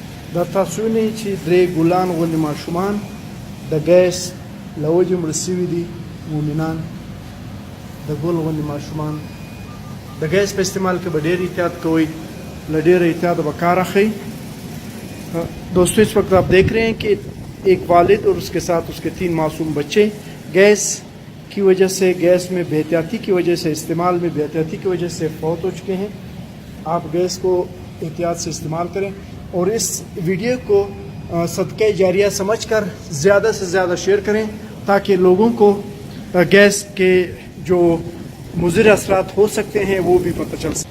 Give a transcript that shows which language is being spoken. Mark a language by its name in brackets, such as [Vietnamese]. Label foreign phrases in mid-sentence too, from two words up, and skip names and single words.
[Pashto] دا تاسو وینئ چې درې ګلان غوندې ماشومان د ګیس له وجې مړه سوي دي. مؤمنان د ګل غوندې ماشومان د ګیس په استعمال کې به ډېر احتیاط کوئ، له ډېر احتیاط به کار اخلئ. [Urdu] دوستوں اس وقت آپ دیکھ رہے ہیں کہ ایک والد اور اس کے ساتھ اس کے 3 معصوم بچے گیس کی وجہ سے، گیس میں بے احتیاطی کی وجہ سے، استعمال میں بے احتیاطی کی وجہ سے فوت ہو چکے ہیں. آپ گیس کو احتیاط سے استعمال کریں اور اس ویڈیو کو صدقۂ جاریہ سمجھ کر زیادہ سے زیادہ شیئر کریں تاکہ لوگوں کو گیس کے جو مضر اثرات ہو سکتے ہیں وہ بھی پتہ چل سکے.